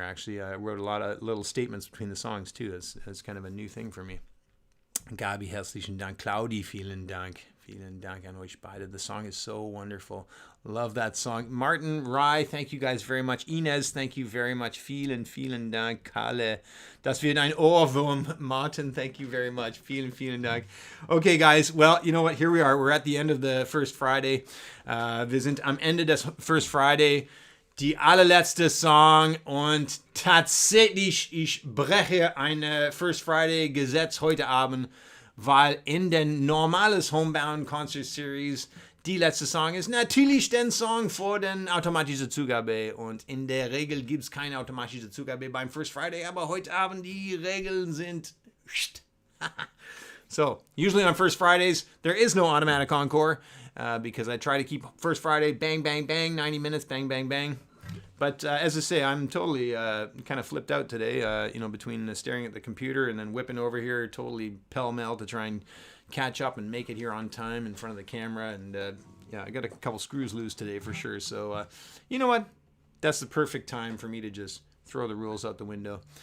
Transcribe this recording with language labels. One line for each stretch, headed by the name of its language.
English: Actually, I wrote a lot of little statements between the songs too. That's kind of a new thing for me.
German: Gabi, herzlichen Dank. Claudi, vielen Dank. Vielen Dank an euch beide.
English: The song is so wonderful. Love that song. Martin, Rai, thank you guys very much. Inez, thank you very much.
German: Vielen Dank. Kalle, das wird ein Ohrwurm.
English: Martin, thank you very much.
German: Vielen Dank.
English: Okay, guys. Well, you know what? Here we are. We're at the end of the first Friday.
German: Wir sind am Ende des First Friday. Die allerletzte Song und tatsächlich, ich breche eine First Friday Gesetz heute Abend, weil in der normales Homebound Concert Series die letzte Song ist natürlich der Song vor den automatische Zugabe und in der Regel gibt es keine automatische Zugabe beim First Friday, aber heute Abend die Regeln sind
English: so, usually on First Fridays there is no automatic encore because I try to keep First Friday bang bang bang 90 minutes bang bang bang. But as I say, I'm totally kind of flipped out today, you know, between staring at the computer and then whipping over here totally pell-mell to try and catch up and make it here on time in front of the camera. And yeah, I got a couple screws loose today for sure. So you know what? That's the perfect time for me to just throw the rules out the window.